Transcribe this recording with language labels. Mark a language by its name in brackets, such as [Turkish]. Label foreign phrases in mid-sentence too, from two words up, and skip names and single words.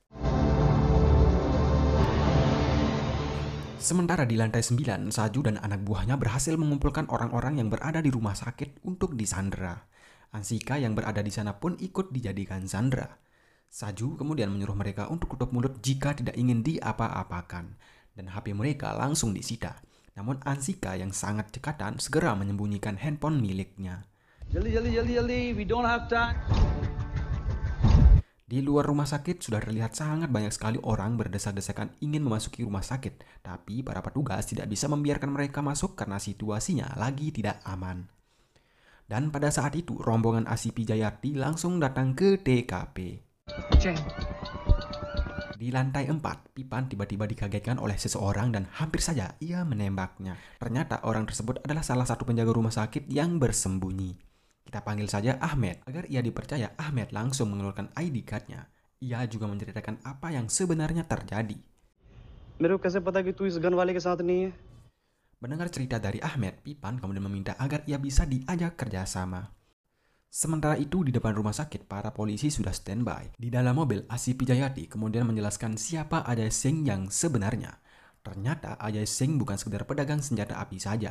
[Indonesian] Sementara di lantai 9, Saju dan anak buahnya berhasil mengumpulkan orang-orang yang berada di rumah sakit untuk disandera. Ansika yang berada di sana pun ikut dijadikan sandera. Saju kemudian menyuruh mereka untuk tutup mulut jika tidak ingin diapa-apakan. Dan HP mereka langsung disita. Namun Ansika yang sangat cekatan segera menyembunyikan handphone miliknya. [English] Jaldi, we don't have time. [Indonesian] Di luar rumah sakit sudah terlihat sangat banyak sekali orang berdesak-desakan ingin memasuki rumah sakit. Tapi para petugas tidak bisa membiarkan mereka masuk karena situasinya lagi tidak aman. Dan pada saat itu rombongan Asipi Jayati langsung datang ke TKP. Di lantai 4, Pipan tiba-tiba dikagetkan oleh seseorang dan hampir saja ia menembaknya. Ternyata orang tersebut adalah salah satu penjaga rumah sakit yang bersembunyi. Kita panggil saja Ahmed. Agar ia dipercaya, Ahmed langsung mengeluarkan [English] ID card- [Indonesian] nya. Ia juga menceritakan apa yang sebenarnya terjadi. [Hindi] मेरे को कैसे पता कि तू इस गन वाले के साथ नहीं है? [Indonesian] Mendengar cerita dari Ahmed, Pipan kemudian meminta agar ia bisa diajak kerjasama. Sementara itu di depan rumah sakit, para polisi sudah standby. Di dalam mobil, Asipi Jayati kemudian menjelaskan siapa Ajay Singh yang sebenarnya. Ternyata Ajay Singh bukan sekedar pedagang senjata api saja.